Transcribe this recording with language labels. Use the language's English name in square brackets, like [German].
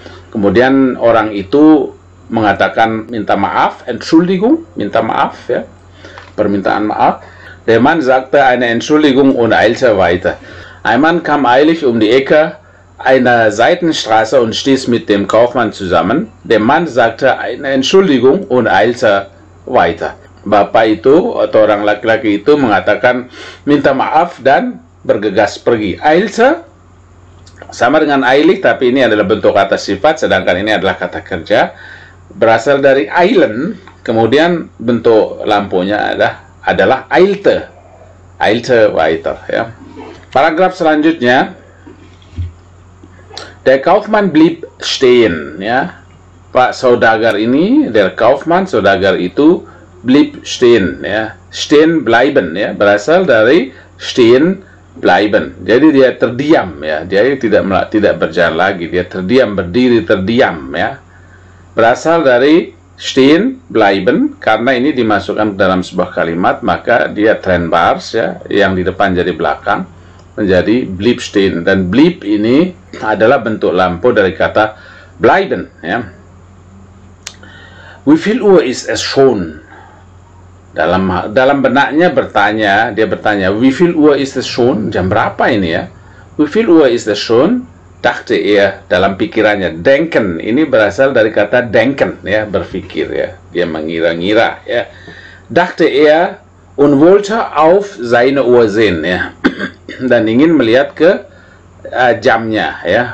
[Indonesian] Kemudian orang itu mengatakan minta maaf, Entschuldigung, minta maaf, ya, permintaan maaf. [German] Der Mann sagte eine Entschuldigung und eilte weiter. Ein Mann kam eilig die Ecke einer Seitenstraße und stieß mit dem Kaufmann zusammen. Der Mann sagte eine Entschuldigung und eilte weiter. [Indonesian] Bapak itu atau orang laki-laki itu mengatakan minta maaf dan bergegas pergi. Eilte sama dengan eilig, tapi ini adalah bentuk kata sifat, sedangkan ini adalah kata kerja. Berasal dari eilen, kemudian bentuk lampunya adalah eilte weiter, ya. Paragraf selanjutnya, [German] der Kaufmann blieb stehen, [Indonesian] ya. Pak Saudagar ini, der Kaufmann, Saudagar itu blieb stehen, ya. Stehen bleiben, ya, berasal dari stehen bleiben. Jadi dia terdiam, ya. Dia tidak berjalan lagi, dia terdiam, berdiri terdiam, ya. Berasal dari stehen bleiben, karena ini dimasukkan dalam sebuah kalimat, maka dia trennbars, ya, yang di depan jadi belakang, menjadi blieb stehen. Dan blieb ini adalah bentuk lampu dari kata bleiben, ya. [German] Wie viel Uhr ist es schon? [Indonesian] Dalam benaknya dia bertanya, [German] wie viel Uhr ist es schon? [Indonesian] Jam berapa ini, ya? [German] Wie viel Uhr ist es schon? [Indonesian] Dachte er, dalam pikirannya. Denken ini berasal dari kata denken, ya, berpikir, ya, dia mengira-ngira, ya. [German] Dachte er und wollte auf seine Uhr sehen, ya. [Indonesian] Dan ingin melihat ke jamnya, ya.